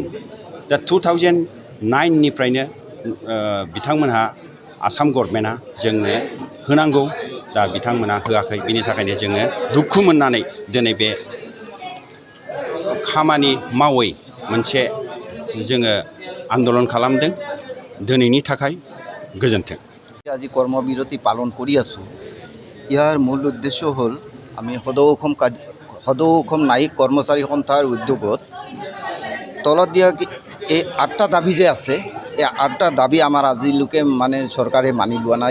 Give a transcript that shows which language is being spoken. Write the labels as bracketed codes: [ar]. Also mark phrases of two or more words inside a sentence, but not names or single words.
[brx] दा 2009निफ्रायनो बिथांमोनहा आसाम गभर्नमेन्टआ जोंनो होनांगौ। दा बिथांमोना होआखै। बिनि थाखायनो जोङो दुखु मोननानै दिनै बे खामानि मावै मोनसे जोङो आन्दलन खालामदों। दिनैनि थाखाय गोजोन्थों। [as] আজি কৰ্মবিৰতি পালন কৰি আছোঁ। ইয়াৰ মূল উদ্দেশ্য হ'ল আমি সদৌ অসম ন্যায়িক কৰ্মচাৰী সন্থাৰ উদ্যোগত তলত দিয়া এই 8টা দাবী যে আছে, এই 8টা দাবী আমাৰ আজিলৈকে মানে চৰকাৰে মানি লোৱা নাই।